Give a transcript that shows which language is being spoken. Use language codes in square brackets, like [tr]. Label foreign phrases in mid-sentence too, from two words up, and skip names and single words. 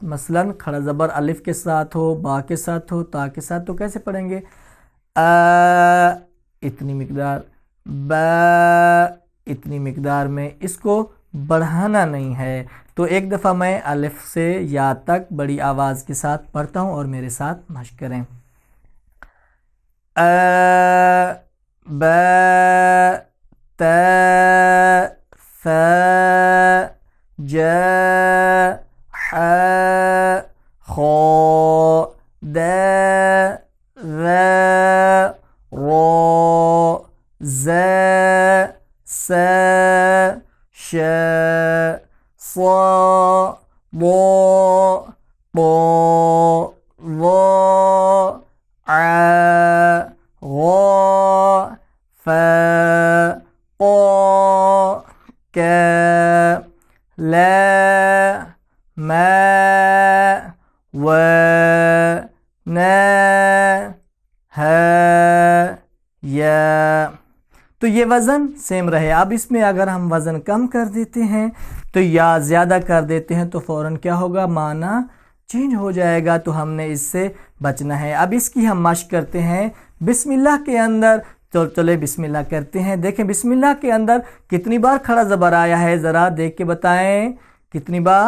[ur] مثلاً کھڑا زبر الف کے ساتھ ہو، با کے ساتھ ہو، تا کے ساتھ، تو کیسے پڑھیں گے? اتنی مقدار، ب اتنی مقدار میں، اس کو بڑھانا نہیں ہے. تو ایک دفعہ میں الف سے یا تک بڑی آواز کے ساتھ پڑھتا ہوں اور میرے ساتھ مشق کریں. ب ت ف ج ح خ د ذ ر ز س ش ص ض ط ظ ع غ ف ق ك ل م و ن ه ي। تو یہ وزن سیم رہے۔ اب اس میں اگر ہم وزن کم کر دیتے ہیں تو یا زیادہ کر دیتے ہیں تو فوراً کیا ہوگا؟ معنی چینج ہو جائے گا، تو ہم نے اس سے بچنا ہے۔ اب اس کی ہم مشق کرتے ہیں بسم اللہ کے اندر۔ تو چلے بسم اللہ کرتے ہیں۔ دیکھیں بسم اللہ کے اندر کتنی بار کھڑا زبر آیا ہے، ذرا دیکھ کے بتائیں کتنی بار؟